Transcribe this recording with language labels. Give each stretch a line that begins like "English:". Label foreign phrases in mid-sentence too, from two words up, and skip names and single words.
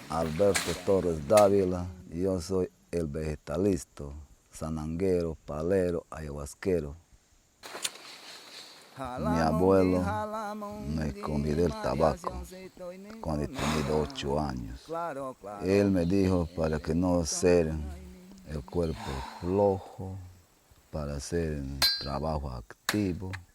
Spanish: Alberto Torres Dávila y yo soy el vegetalista, sananguero, palero, ayahuasquero. Mi abuelo me convidó el tabaco cuando tenía 8 años. Él me dijo para que no hacer el cuerpo flojo, para hacer el trabajo activo.